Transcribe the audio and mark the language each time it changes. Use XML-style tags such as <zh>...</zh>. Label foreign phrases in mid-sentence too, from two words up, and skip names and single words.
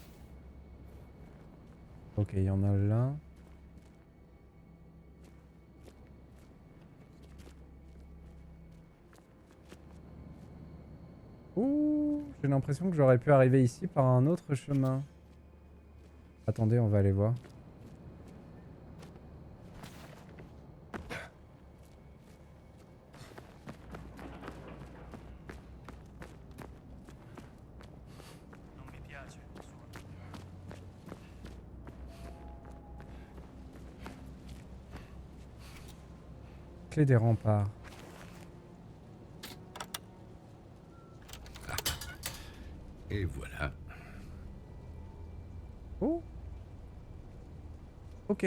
<fr>Ok, il y en a là. Ouh, j'ai l'impression que j'aurais pu arriver ici par un autre chemin. Attendez, on va aller voir.</fr> <it>Non mi piace il suo.</it> <fr>Clé des remparts. Et voilà. Oh. Ok.</fr>